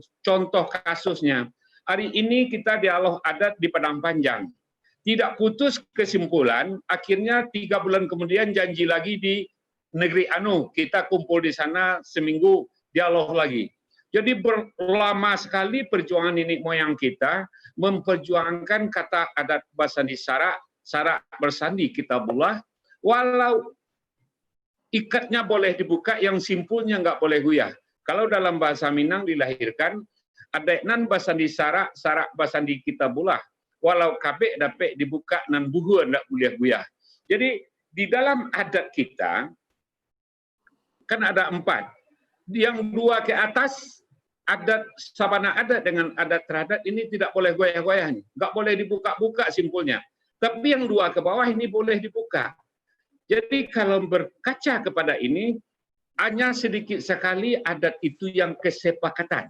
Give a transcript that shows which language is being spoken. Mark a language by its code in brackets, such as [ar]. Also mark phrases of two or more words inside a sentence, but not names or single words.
[id] Contoh kasusnya, hari ini kita dialog adat di Padang Panjang. Tidak putus kesimpulan, akhirnya 3 bulan kemudian janji lagi di negeri Anu. Kita kumpul di sana seminggu, dialog lagi. Jadi lama sekali perjuangan nenek moyang kita memperjuangkan kata adat [min] Basandi Sarak bersandi Kitabullah, [id] walau ikatnya boleh dibuka, yang simpulnya nggak boleh guyah. Kalau dalam bahasa Minang dilahirkan, [min] adeknan Basandi Sarak Basandi Kitabullah, walau kabek dapek dibuka nan buhu ndak boleh guyah. [id] Jadi di dalam adat kita kan ada 4. Yang 2 ke atas, [min] adat sabana adat [id] dengan adat teradat ini tidak boleh goyah-goyah, nggak boleh dibuka-buka simpulnya. Tapi yang 2 ke bawah ini boleh dibuka. Jadi kalau berkaca kepada ini, hanya sedikit sekali adat itu yang kesepakatan.